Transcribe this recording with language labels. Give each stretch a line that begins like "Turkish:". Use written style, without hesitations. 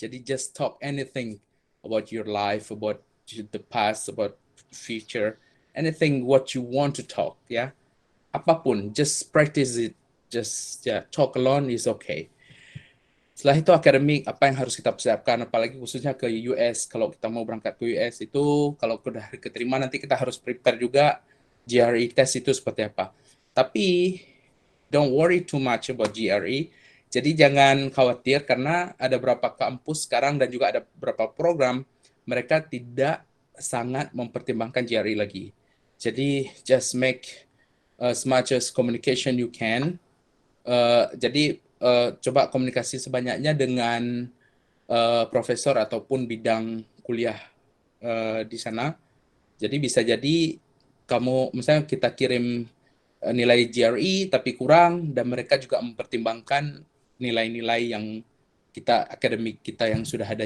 English: Jadi just talk anything about your life, about the past, about future, anything what you want to talk, ya. Apapun, just practice it. Just talk alone is okay.
Indonesian: Setelah itu akademik, apa yang harus kita persiapkan, apalagi khususnya ke US. Kalau kita mau berangkat ke US itu, kalau sudah keterima nanti kita harus prepare juga GRE test itu seperti apa.
English: Tapi don't worry too much about GRE.
Indonesian: Jadi jangan khawatir karena ada beberapa kampus sekarang dan juga ada beberapa program mereka tidak sangat mempertimbangkan GRE lagi.
English: Jadi just make as much as communication you can.
Indonesian: Jadi coba komunikasi sebanyaknya dengan profesor ataupun bidang kuliah di sana. Jadi bisa jadi kamu misalnya kita kirim nilai GRE tapi kurang dan mereka juga mempertimbangkan nilai-nilai yang kita akademik kita yang sudah ada.